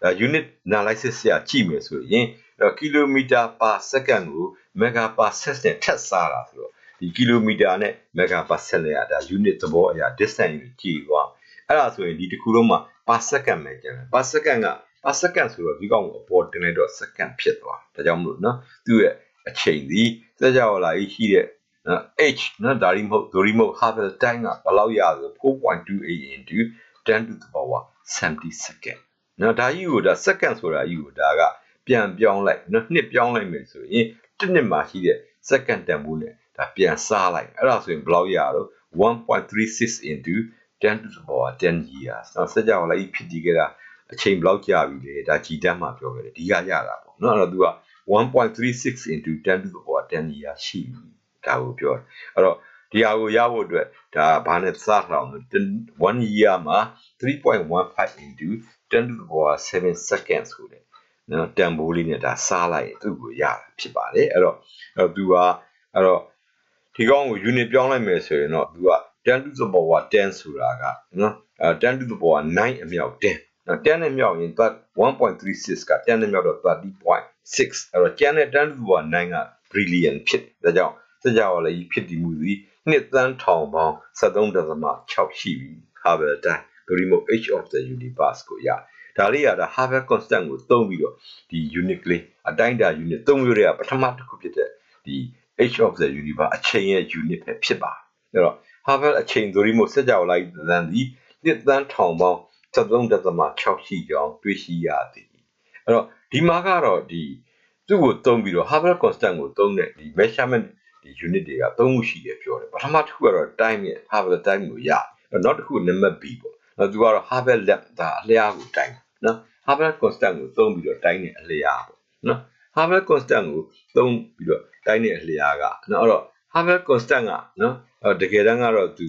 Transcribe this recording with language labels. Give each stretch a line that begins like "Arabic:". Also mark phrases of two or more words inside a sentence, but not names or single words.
English: unit analysis
Burmese: ရကြည့်မယ်ဆိုရင်ကီလိုမီတာ
English: per second
Burmese: ကို
English: mega per second
Burmese: နဲ့ထပ်စားတာဆိုတော့ဒီကီလိုမီတာနဲ့
English: mega per second
Burmese: နဲ့ဒါ unit သဘောအရာ distance ကိုကြည့်သွားအဲ့ဒါဆိုရင်ဒီတစ်ခုလုံးမှာ
English: per second
Burmese: ပဲကျန်တယ်
English: per second
Burmese: က
English: per second
Burmese: ဆိုတော့ဒီ ကောင်ကိုအပေါ်တင်လိုက်တော့ second ဖြစ်သွားဒါကြောင့်မလို့နော်သူ့ရဲ့အချိန်ဒီစကြဝဠာကြီးရှိတဲ့h နော်ဒါရီမဟုတ်
English: Hubble time
Burmese: ကဘယ်လောက်ရဆို
English: 4.28 into 10 to the power 70 second
Burmese: နော်ဒါကြီးကိုဒါ second ဆိုတာကြီးကိုဒါကပြန်ပြောင်းလိုက်နော်နှစ်ပြောင်းလိုက်မယ်ဆိုရင်တစ်နှစ်မှာရှိတဲ့ second တန်ဖိုးနဲ့ဒါပြန်စားလိုက်အဲ့ဒါဆိုရင်ဘယ်လောက်ရတော့
English: 1.36 into 10 to the power 10 years
Burmese: နော်စကြဝဠာကြီးဖြစ်တည်ခဲ့တာအချိန်ဘယ်လောက်ကြာပြီလဲဒါကြည်တမ်းမှာပြောခဲ့တယ်ဒီကရတာပေါ့နော်အဲ့တော့သူက
English: 1.36 into 10 to the power 10 years
Burmese: ရှိပြီဒါကိုပြောတယ်အဲ့တော့ဒီဟာကိုရဖို့အတွက်ဒါဘာနဲ့စားထားအောင်1 year မှာ
English: 3.15 into 10 to the power 7 seconds
Burmese: ဆိုတယ်နော်တန်ဖိုးလေးနဲ့ဒါစားလိုက်သူ့ကိုရတာဖြစ်ပါတယ်အဲ့တော့သူကအဲ့တော့ဒီကောင်ကို unit ပြောင်းလိုက်မယ်ဆိုရင်တော့သူက
English: 10 to the power 10
Burmese: ဆိုတာကနော်
English: 10 to the power 9
Burmese: အမြောက်10နော်10နဲ့မြောက်ရင်1.36က10နဲ့မြောက်တော့ 30.6 အဲ့တော့ကျန်တဲ့
English: 10 to the power 9
Burmese: က brillion ဖြစ်တယ်ဒါကြောင့်စကြဝဠာကြီးဖြစ်တည်မှုသည်နှစ်သန်းထောင်ပေါင်း 73.6 ရှိပြီ
English: Hubble time
Burmese: ဒါမှမဟုတ်
English: H of the universe
Burmese: ကိုရဒါလေးကဒါ
English: Hubble constant
Burmese: ကိုသုံးပြီးတော့ဒီ unit လေးအတိုင်းအတာ unit သုံးမျိုးတွေကပထမတစ်ခုဖြစ်တဲ့ဒီ
English: H of the universe
Burmese: အချိန်ရဲ့ unit ပဲဖြစ်ပါအဲ့တော့ Hubble အချိန်ဒါမှမဟုတ်စကြဝဠာကြီးသန်းသည်နှစ်သန်းထောင်ပေါင်း 73.6 ရှိကြောင်းတွေ့ရှိရသည်အဲ့တော့ဒီမှာကတော့ဒီသူ့ကိုသုံးပြီးတော့
English: Hubble constant
Burmese: ကိုသုံး တဲ့ဒီ measurement ဒီ unit တွေကသုံးခုရှိတယ်ပြောတယ်ပထမတစ်ခုကတော့ time ရဲ့
English: Hubble time
Burmese: ကိုရနောက်တစ်ခုနံပါတ် B ပေါ့နောက်သူကတော့
English: Hubble length
Burmese: ဒါအလျားကိုတိုင်းနော်
English: Hubble constant
Burmese: ကိုသုံးပြီးတော့တိုင်းတဲ့အလျားပေါ့နော်
English: Hubble constant
Burmese: ကိုသုံးပြီးတော့တိုင်းတဲ့အလျားကနော်အဲ့တော့
English: Hubble constant
Burmese: ကနော်တကယ်တမ်းကတော့သူက